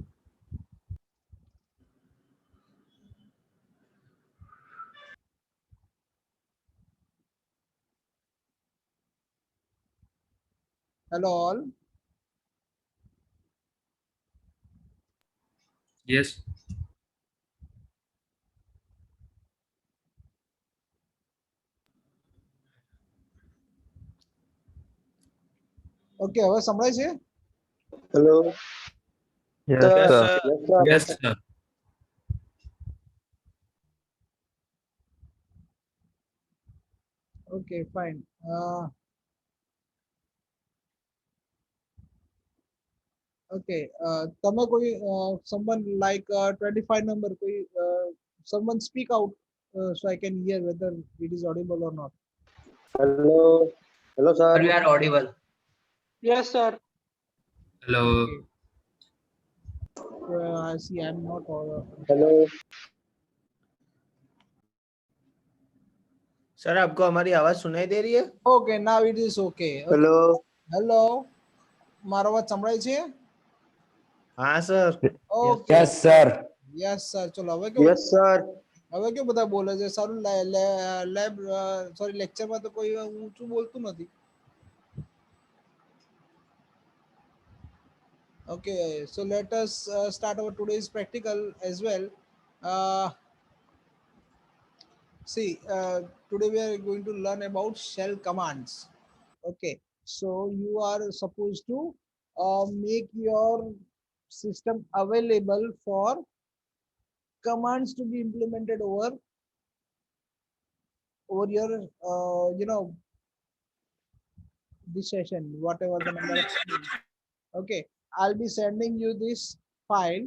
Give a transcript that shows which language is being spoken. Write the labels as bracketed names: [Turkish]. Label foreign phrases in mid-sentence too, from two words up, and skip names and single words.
[English] Hello all. Yes. [Gujarati] Okay, હવે સંભળાય છે? [English] Hello. Yes, Sir. sir. Yes, sir. Yes, sir. Okay, fine. Okay, [Gujarati] તમે કોઈ [English] someone like 25 number કોઈ someone speak out so I can hear whether it is audible or not. Hello. Hello, sir. We are audible. Yes, sir. Hello. Okay. I see I'm not Hello. [Hindi] सर आपको हमारी आवाज सुनाई दे रही है? [English] Okay, now it is okay. Okay. Hello. Hello. [Gujarati] મારો અવાજ સંભળાય છે? [Hindi] हाँ सर. [English] Okay. Yes, sir. Yes sir. [Gujarati] ચલો હવે કેવું [English] Yes, sir. [Gujarati] હવે કેવું બધા બોલે છે સારું [English] lab sorry [Gujarati] લેક્ચરમાં તો કોઈ ઊંચું બોલતું નથી. [English] Okay, so let us start our today's practical as well. See, today we are going to learn about shell commands. Okay, so you are supposed to make your system available for commands to be implemented over your this session, whatever the number of okay, I'll be sending you this file.